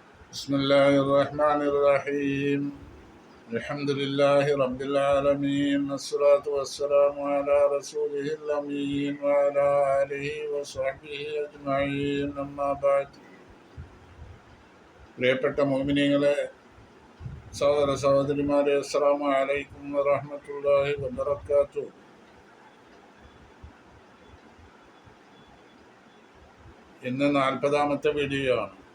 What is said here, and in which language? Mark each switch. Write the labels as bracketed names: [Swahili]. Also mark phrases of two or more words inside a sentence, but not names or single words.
[Arabic] بسم الله الرحمن الرحيم الحمد لله رب العالمين الصلاة والسلام على رسوله الأمين وعلى آله وصحبه أجمعين أما بعد [Malayalam] പ്രിയപ്പെട്ട മുഅ്മിനീങ്ങളെ, സഹോദര സഹോദരിമാരെ, [Arabic] السلام عليكم ورحمة الله وبركاته. [Malayalam] ഇന്ന് 40-ാമത്തെ വീഡിയോ ആണ്.